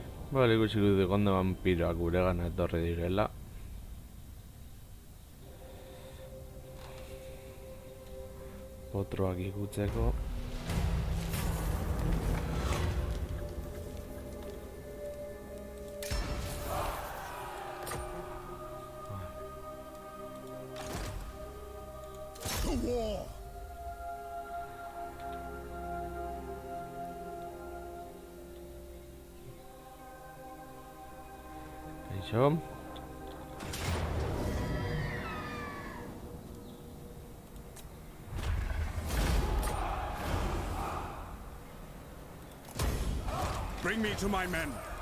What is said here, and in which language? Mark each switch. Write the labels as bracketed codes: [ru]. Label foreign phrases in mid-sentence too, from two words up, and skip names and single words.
[eu] Bale, ikusiko dut egonda vampiroak guregana etorri direla. Potroak ikutzeko. [en] To war! [eu] Kaixo. [en] Bring me to my men.